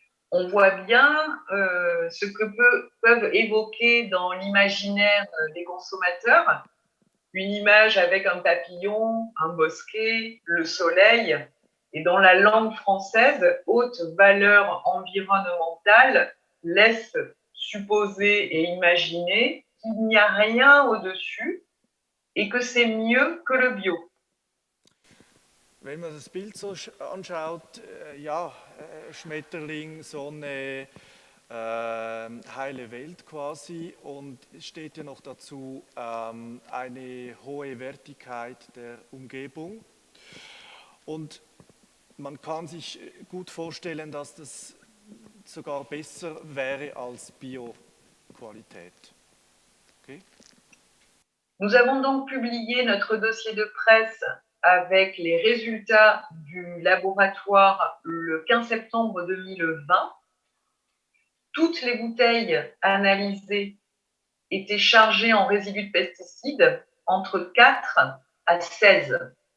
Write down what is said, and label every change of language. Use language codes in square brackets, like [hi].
[fr] On voit bien ce que peuvent évoquer dans l'imaginaire des consommateurs une image avec un papillon, un bosquet, le soleil. Et dans la langue française, haute valeur environnementale laisse supposer et imaginer qu'il n'y a rien au-dessus et que c'est mieux que le bio. [de] Wenn man das Bild so anschaut, ja, Schmetterling, Sonne, heile Welt quasi, und es steht ja noch dazu eine hohe Wertigkeit der Umgebung. Und man kann sich gut vorstellen, dass das sogar besser wäre als Bio-Qualität. Okay. [fr] Nous avons donc publié notre dossier de presse avec les résultats du laboratoire le 15 septembre 2020. toutes les bouteilles analysées étaient chargées en résidus de pesticides entre 4 à 16.